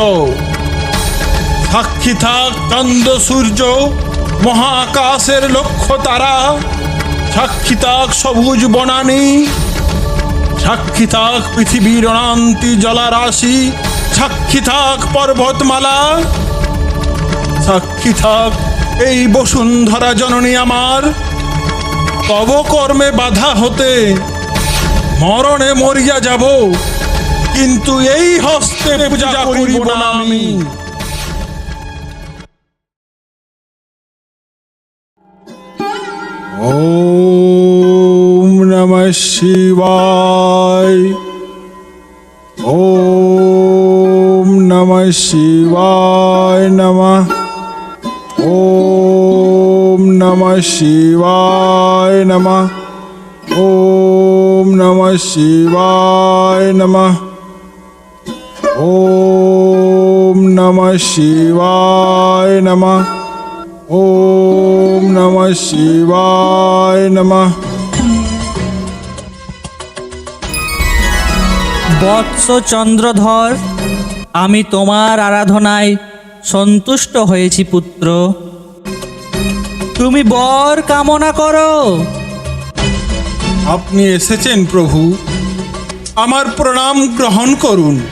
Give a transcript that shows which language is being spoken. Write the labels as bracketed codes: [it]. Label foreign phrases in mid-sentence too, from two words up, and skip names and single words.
[bn] সাক্ষী থাক চন্দ্র সূর্য, মহাকাশের লক্ষ্য তারা, সাক্ষী থাক সবুজ বনানী, সাক্ষী থাক পৃথিবীর অনন্তি জলারাশি, সাক্ষী থাক পর্বতমালা, সাক্ষী থাক এই বসুন্ধরা জননী আমার। তব কর্মে বাধা হতে মরণে মরিয়া যাব, কিন্তু এই হস্তে পূজা করিব না আমি। [sa] ओम नमः शिवाय। ओम नमः शिवाय नमः। ओम नमः शिवाय नमः। ओम नमः शिवाय नमः। ओम नमः शिवाय नमः। ओम नमः शिवाय नमः। [bn] বৎস চন্দ্রধর, আমি তোমার আরাধনায় সন্তুষ্ট হয়েছি পুত্র। তুমি বর কামনা করো। আপনি এসেছেন প্রভু, আমার প্রণাম গ্রহণ করুন।